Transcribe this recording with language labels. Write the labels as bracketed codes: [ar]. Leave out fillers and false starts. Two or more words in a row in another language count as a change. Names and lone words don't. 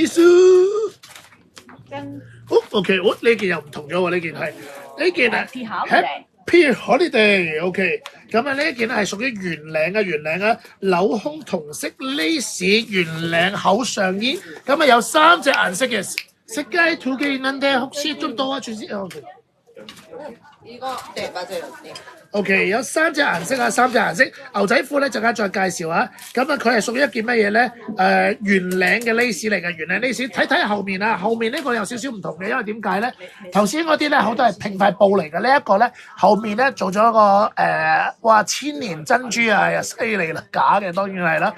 [yue] 好 OK， 呢件又唔同咗喎，呢件係 [en] Happy Holiday， [yue] OK， 咁啊呢一件咧係屬於圓領啊，鏤空同色 lace 圓領厚上衣，咁啊有3隻顏色嘅， [ko] 색깔 2개 있는데 혹시 좀 도와주세요。 이거 네 맞아요. 네. [yue] OK， 有3隻顏色啊，3隻顏色。牛仔褲咧陣間再介紹啊。咁啊，佢係屬於一件乜嘢咧？圓領嘅 lace 嚟嘅，圓領 lace。睇後面啊，後面呢個有少少唔同嘅，因為點解咧？頭先嗰啲咧好多係平塊布嚟嘅，呢一個咧後面咧做咗一個哇千年珍珠啊，犀利啦，假嘅當然係啦。